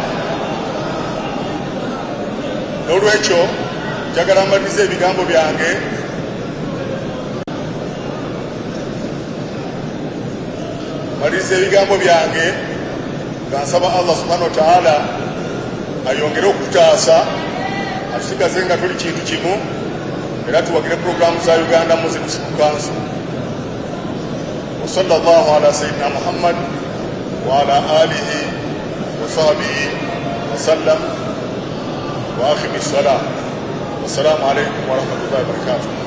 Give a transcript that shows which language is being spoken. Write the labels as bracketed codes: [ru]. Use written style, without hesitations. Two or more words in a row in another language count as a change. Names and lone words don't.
[lg] N'olwekyo njagala mmalirize ebigambo byange nga nsaba Allah [ar] سبحانه وتعالى [lg] ayongere okututaasa, atusigaze nga tuli kintu kimu, era tuwagire programu za Uganda Muslim Council. [ar] وصلى الله على سيدنا محمد وعلى آله وصحبه وسلم وأخيمي سلام. والسلام عليكم ورحمة الله وبركاته.